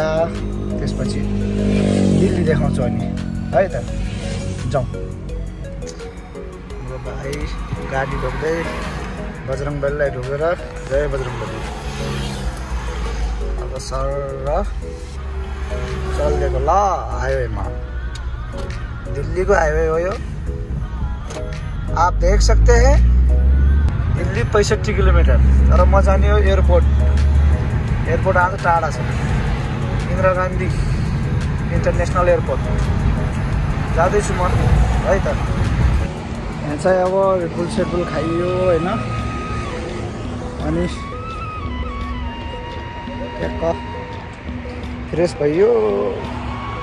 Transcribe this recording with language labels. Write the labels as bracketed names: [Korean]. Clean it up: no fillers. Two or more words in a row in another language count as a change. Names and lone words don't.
[Nepali] त्यसपछि दिल्ली देखाउँछु अनि है त। जाउँ। हाम्रो भाइ गाडी ढोक्दै बजरङबलीलाई ढोकेर जय बजरङबली। अब सर चलिदिएको ल हाइवेमा। दिल्ली को हाईवे हो यो। [Hindi] आप देख सकते हैं दिल्ली 65 किलोमिटर। [Nepali] तर म जाने हो एयरपोर्ट। एयरपोर्ट आज टाढा छ। इन्दिरा गान्धी इन्टरनेसनल एयरपोर्ट जाँदैछु म है त। यहाँ चाहिँ अब रेडबुल सेडबुल खाइयो होइन। अनि ट्याक्क फ्रेस भइयो।